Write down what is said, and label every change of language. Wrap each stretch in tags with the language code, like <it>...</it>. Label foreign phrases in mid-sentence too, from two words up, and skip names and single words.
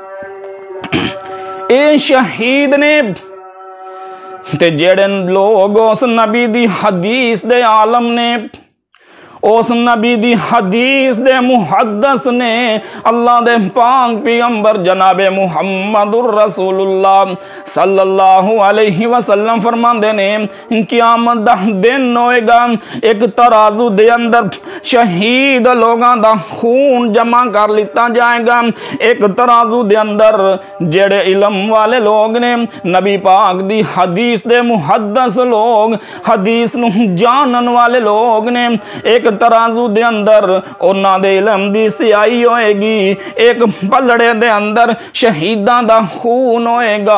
<pa>ایہ شہید نے تے جیہڑے لوک اس نبی دی حدیث دے عالم نے، اس نبی دی حدیث دے محدث نے، اللہ دے پاک پیغمبر جنابِ</pa> <ar>محمد رسول الله صلى الله عليه وسلم</ar> <pa>فرماندے نے قیامت دا دن ہووے گا، اک ترازو دے اندر شہید لوکاں دا خون جمع کر لتا جاوے گا. اک ترازو دے اندر جیہڑے علم والے لوک نے، نبی پاک دی حدیث دے محدث لوک، حدیث نوں جانن والے لوک نے، اک ترازو دے اندر اوہناں دے علم دی سیاہی ہووے گی، اک پلڑے دے اندر شہیداں دا خون ہووے گا.</pa>